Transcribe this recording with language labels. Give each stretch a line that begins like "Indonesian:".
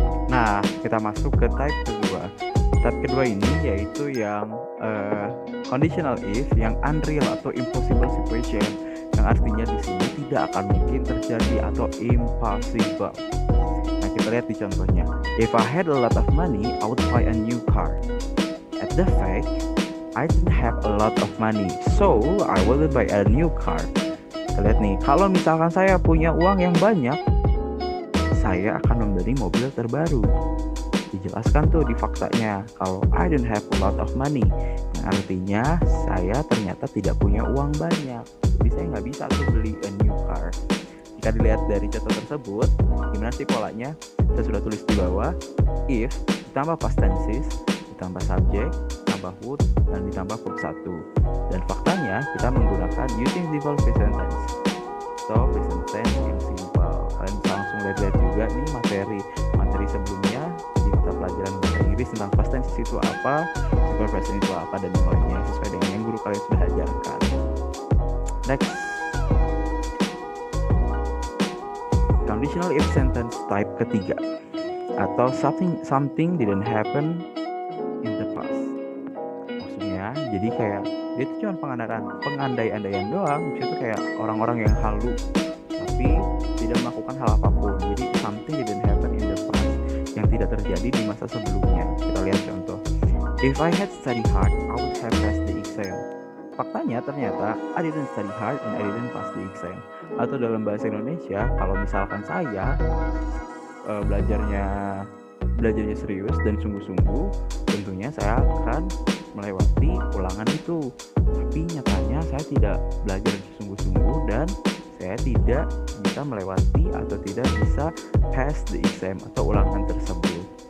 Indonesian: Nah, kita masuk ke type kedua. Type kedua ini yaitu yang conditional if yang unreal atau
English: impossible situation,
Indonesian: yang artinya di sini tidak akan mungkin terjadi atau impossible. Nah, kita lihat di contohnya.
English: If I had a lot of money, I would buy a new car. At the fact, I didn't have a lot of money, so I wouldn't buy a new car.
Indonesian: Kita lihat nih, kalau misalkan saya punya uang yang banyak, saya akan membeli mobil terbaru. Dijelaskan tuh di faktanya kalau
English: I don't have a lot of money,
Indonesian: yang artinya saya ternyata tidak punya uang banyak, jadi saya nggak bisa tuh beli
English: a new car.
Indonesian: Jika dilihat dari contoh tersebut, gimana sih polanya? Saya sudah tulis di bawah, if ditambah past tenses, ditambah subject, ditambah would, dan ditambah verb 1. Dan faktanya kita menggunakan using simple present tense. So present tense yang simple. Kalian bisa langsung lihat juga nih materi sebelumnya di mata pelajaran bahasa Inggris tentang past tense itu apa, simple present itu apa, dan yang lainnya sesuai dengan yang guru kalian sudah ajarkan.
English: Next, conditional if sentence type
Indonesian: ketiga atau
English: something didn't happen in the past.
Indonesian: Maksudnya jadi kayak dia itu cuma pengandai-andaian doang, itu kayak orang-orang yang halu tapi tidak melakukan hal apapun. Jadi
English: something didn't happen in the past,
Indonesian: yang tidak terjadi di masa sebelumnya. Kita lihat contoh.
English: If I had studied hard, I would have passed the exam.
Indonesian: Faktanya ternyata
English: I didn't study hard and I didn't pass the exam.
Indonesian: Atau dalam bahasa Indonesia, kalau misalkan saya belajarnya serius dan sungguh-sungguh, tentunya saya akan melewati ulangan itu. Tapi nyatanya saya tidak belajar sungguh-sungguh dan saya tidak bisa melewati atau tidak bisa
English: pass the exam
Indonesian: atau ulangan tersebut.